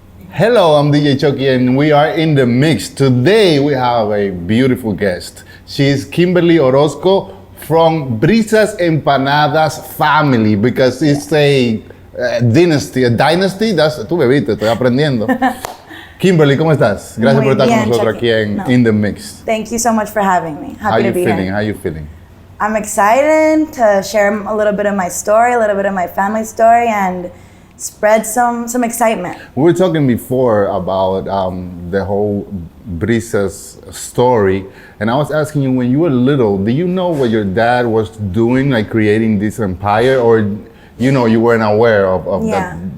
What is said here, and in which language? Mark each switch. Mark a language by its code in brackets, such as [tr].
[en] Hello, I'm DJ Chucky and we are in the mix. Today we have a beautiful guest. She's Kimberly Orozco from Brisas Empanadas family because it's a dynasty. [es] Tú bebiste, estoy aprendiendo. Kimberly, ¿cómo estás? Gracias por estar con nosotros aquí en In the Mix. [en] Thank you so much for having me. Happy to be here. How you feeling? I'm excited to share a little bit of my story, a little bit of my family story, and spread some excitement. We were talking before about the whole Brisas story, and I was asking you, when you were little, do you know what your dad was doing, like creating this empire, or you weren't aware of that?